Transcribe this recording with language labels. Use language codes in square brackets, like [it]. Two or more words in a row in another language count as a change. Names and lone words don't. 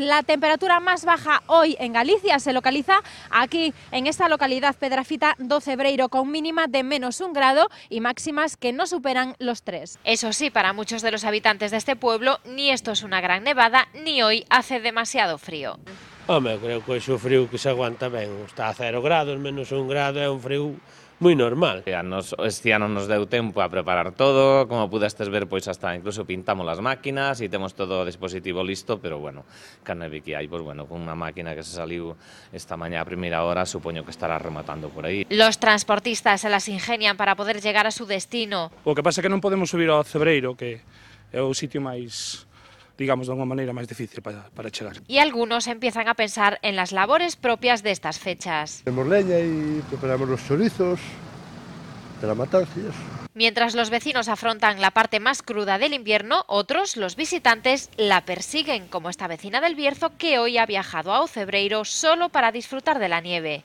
[es] La temperatura más baja hoy en Galicia se localiza aquí, en esta localidad Pedrafita do Cebreiro, con mínima de -1 grado y máximas que no superan los 3. Eso sí, para muchos de los habitantes de este pueblo, ni esto es una gran nevada, ni hoy hace demasiado frío. [gl] Home, creo que é o frío que se aguanta ben. Está a 0 grados, -1 grado, é un frío moi normal. Este ano nos deu tempo a preparar todo, como pudestes ver, pois hasta incluso pintamos as máquinas e temos todo o dispositivo listo, pero bueno, ca neve que hai, pois bueno, con unha máquina que se saliu esta mañá a primeira hora, supoño que estará rematando por aí. [es] Los transportistas se las ingenian para poder llegar a su destino. [gl] O que pasa é que non podemos subir ao Cebreiro, que é o sitio máis, digamos, de unha maneira máis difícil para chegar. [es] Y algunos empiezan a pensar en las labores propias de estas fechas. Tenemos leña y preparamos los chorizos de la matanza y eso. Mientras los vecinos afrontan la parte más cruda del invierno, otros, los visitantes, la persiguen, como esta vecina del Bierzo que hoy ha viajado a Ocebreiro solo para disfrutar de la nieve.